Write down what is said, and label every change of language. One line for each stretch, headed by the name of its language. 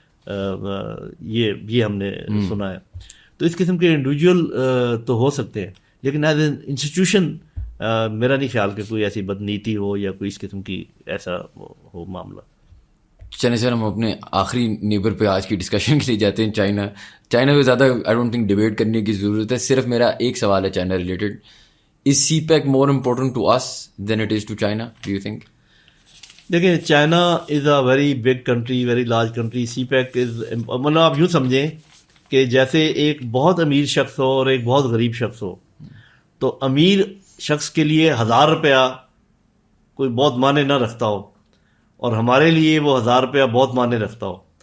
Urdu: یہ ہم نے سنا ہے. تو اس قسم کے انڈیویجول تو ہو سکتے ہیں, لیکن
English: as an institution
Urdu: میرا نہیں خیال کہ کوئی ایسی بدنیتی ہو یا کوئی اس قسم کی ایسا ہو معاملہ. چلیں سر, ہم اپنے آخری نیبر پہ آج کی ڈسکشن کے لیے جاتے ہیں. چائنا پہ زیادہ
English: I don't think debate
Urdu: کرنے کی ضرورت ہے. صرف میرا ایک سوال ہے China related.
English: Is CPEC more important to us than it is to China, do you think?
Urdu: دیکھیں,
English: China is a very big country, very large country.
Urdu: CPEC از مطلب آپ یوں سمجھیں کہ جیسے ایک بہت امیر شخص ہو اور ایک بہت غریب شخص ہو, تو امیر شخص کے لیے $1000 کوئی بہت معنی نہ رکھتا ہو, اور ہمارے لیے وہ $1000 بہت معنی رکھتا ہو.